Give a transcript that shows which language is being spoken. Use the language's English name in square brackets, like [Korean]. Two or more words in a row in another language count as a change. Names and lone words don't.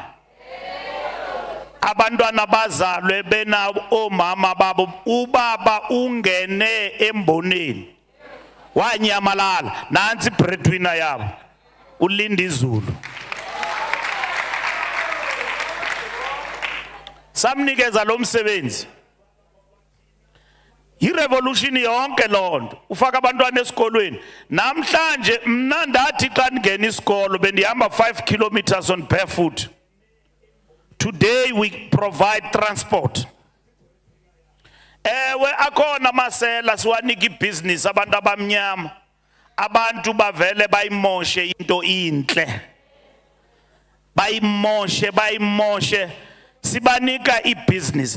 [Xhosa] Abantwana bazalwe bena omama babo, ubaba ungene emboneni wanyamalala, nansi breadwinner yabo ulinda izulu. Samnikeza lo msebenzi. I-revolution yonke lonto ufaka abantwana esikolweni. Namhlanje mna ndathi xa ngena isikolo bendihamba 5 [English] kilometers on barefoot. Today we provide transport. [Xhosa] Ewe akhona masela siwanika ibusiness abantu abamnyama. Abantu bavele bayimoshe into inhle. Bayimoshe sibanika ibusiness.